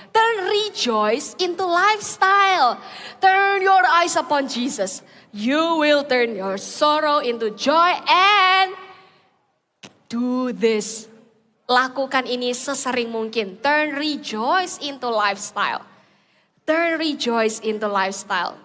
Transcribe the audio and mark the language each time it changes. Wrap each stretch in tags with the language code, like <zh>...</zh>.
<en>Turn rejoice into lifestyle. Turn your eyes upon Jesus. You will turn your sorrow into joy and do this.</en> <id>Lakukan ini sesering mungkin.</id> <en>Turn rejoice into lifestyle. Turn rejoice into lifestyle.</en>